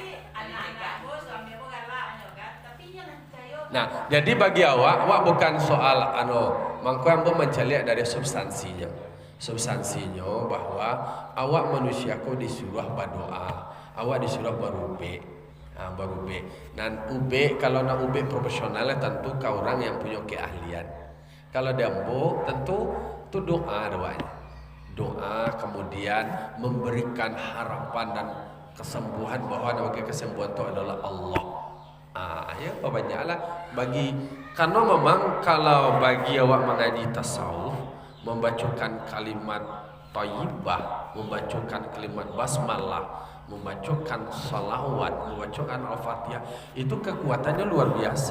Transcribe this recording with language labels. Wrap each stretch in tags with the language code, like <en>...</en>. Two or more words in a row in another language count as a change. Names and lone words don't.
<id>Nah, jadi bagi awak bukan soal mangko ambo mencari dari substansinya. Substansinya bahwa awak manusia kau disuruh berdoa, awak disuruh berube. Berube. Dan ube kalau nak ube profesional tentu kau orang yang punya keahlian. Kalau dambo tentu tu doa doanya. Doa kemudian memberikan harapan dan kesembuhan bahwa nama kesembuhan itu adalah Allah. Ya banyaklah bagi karena memang kalau bagi awak mengaji tasawuf membacakan kalimat thayyibah, membacakan kalimat basmalah, membacakan salawat, membacakan al-fatihah itu kekuatannya luar biasa.</id>